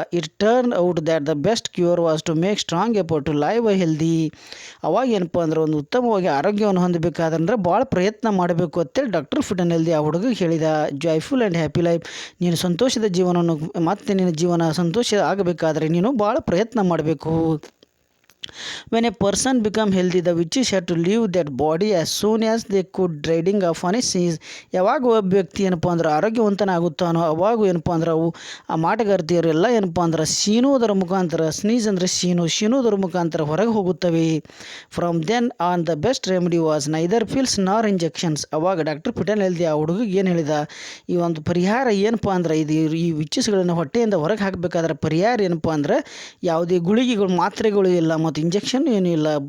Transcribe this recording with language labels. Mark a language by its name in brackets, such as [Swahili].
[English] It turn out that the best cure was to make strong effort to live healthy. [Kannada] ಅವಾಗ ಏನಪ್ಪ ಅಂದ್ರೆ ಒಂದು ಉತ್ತಮವಾಗಿ ಆರೋಗ್ಯವನ್ನು ಹೊಂದಬೇಕಾದ್ರೆ ಭಾಳ ಪ್ರಯತ್ನ ಮಾಡಬೇಕು ಅಂತೇಳಿ ಡಾಕ್ಟರ್ [English] fit and healthy [Kannada] ಆ ಹುಡುಗಿಗೆ ಹೇಳಿದ. [English] joyful and happy life, [Kannada] ನೀನು ಸಂತೋಷದ ಜೀವನವನ್ನು ಮತ್ತೆ ನಿನ್ನ ಜೀವನ ಸಂತೋಷ ಆಗಬೇಕಾದ್ರೆ ನೀನು ಭಾಳ ಪ್ರಯತ್ನ ಮಾಡಬೇಕು. [English] When a person become healthy, the witches had to leave that body as soon as they could, riding off on a sneeze. [Kannada] ಯಾವಾಗ ಒಬ್ಬ ವ್ಯಕ್ತಿ ಏನಪ್ಪ ಅಂದ್ರೆ ಆರೋಗ್ಯವಂತನಾಗುತ್ತಾನೋ ಅವಾಗ ಏನಪ್ಪ ಅಂದ್ರೆ ಅವು ಆ ಮಾಟಗಾರ್ತಿಯರು ಎಲ್ಲ ಏನಪ್ಪ ಅಂದ್ರೆ ಸೀನುವುದರ ಮುಖಾಂತರ, ಸ್ನೀಸ್ ಅಂದರೆ ಸೀನುವುದರ ಮುಖಾಂತರ ಹೊರಗೆ ಹೋಗುತ್ತವೆ. [English] From then on the best remedy was neither pills nor injections. [Kannada] ಅವಾಗ ಡಾಕ್ಟರ್ ಪಿಟನ್ ಹೆಲ್ದಿ ಆ ಹುಡುಗಿಗೆ ಏನು ಹೇಳಿದ, ಈ ಒಂದು ಪರಿಹಾರ ಏನಪ್ಪ ಅಂದ್ರೆ ಈ ವಿಚಸ್ಗಳನ್ನು ಹೊಟ್ಟೆಯಿಂದ ಹೊರಗೆ ಹಾಕಬೇಕಾದ್ರೆ ಪರಿಹಾರ ಏನಪ್ಪ ಅಂದ್ರೆ ಯಾವುದೇ ಗುಳಿಗೆಗಳು ಮಾತ್ರೆಗಳು ಇಲ್ಲ ಮತ್ತು ಇಂಜೆಕ್ಷನ್ ಏನೂ ಇಲ್ಲ.